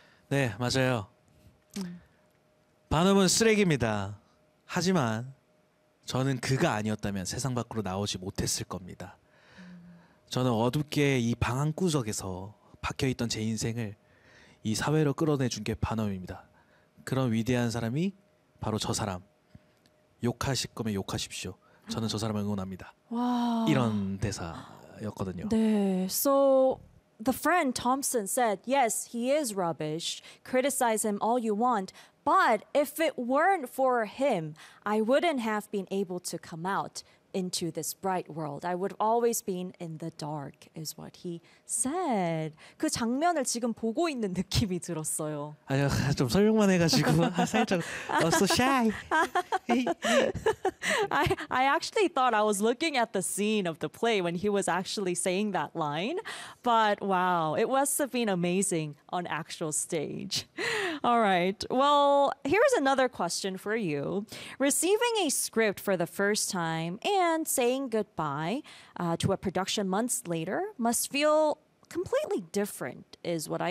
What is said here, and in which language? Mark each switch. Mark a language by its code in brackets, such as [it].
[ko] 네, 맞아요. 반응은 쓰레기입니다. 하지만 저는 그가 아니었다면 세상 밖으로 나오지 못했을 겁니다. 저는 어둡게 이 방 한 구석에서 박혀있던 제 인생을 이 사회로 끌어내준 게 반엄입니다. 그런 위대한 사람이 바로 저 사람. 욕하실 거면 욕하십시오. 저는 저 사람을 응원합니다. 와. 이런 대사였거든요. [en] 네, so the friend Thompson said, yes, he is rubbish. Criticize him all you want. But if it weren't for him, I wouldn't have been able to come out into this bright world. I would have always been in the dark, is what he said. [ko] 그 장면을 지금 보고 있는 느낌이 들었어요. 아니요, 좀 설명만 해가지고 살짝 [en] so shy. I actually thought I was looking at the scene of the play when he was actually saying that line. But wow, it must have been amazing on actual stage. All right. Well, here's another question for you. Receiving a script for the first time and saying goodbye to a production months later must feel completely different, is what I